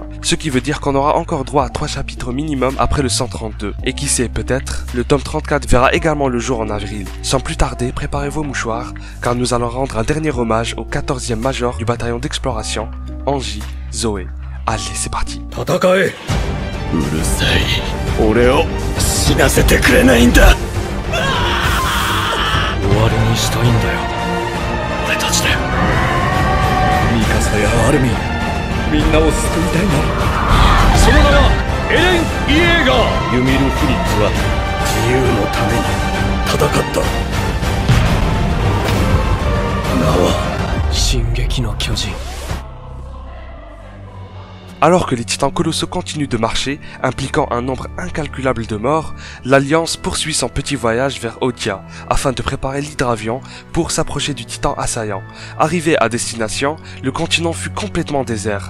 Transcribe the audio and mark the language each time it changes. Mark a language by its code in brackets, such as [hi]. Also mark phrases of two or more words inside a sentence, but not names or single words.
[fr] Ce qui veut dire qu'on aura encore droit à 3 chapitres minimum après le 132. Et qui sait, peut-être, le tome 34 verra également le jour en avril. Sans plus tarder, préparez vos mouchoirs, car nous allons rendre un dernier hommage au 14e major du bataillon d'exploration, Anji Zoe. Allez, c'est parti. [ja] うるさい。俺を死なせてくれないんだ。終わりにしたいんだよ。俺たちで。ミカサやアルミン、みんなを救いたいんだ。その名はエレン・イエーガー。ユミル・フリッツは自由のために戦った。名は進撃の巨人。 [fr] Alors que les titans colossaux continuent de marcher, impliquant un nombre incalculable de morts, l'Alliance poursuit son petit voyage vers Odia, afin de préparer l'hydravion pour s'approcher du titan assaillant. Arrivé à destination, le continent fut complètement désert.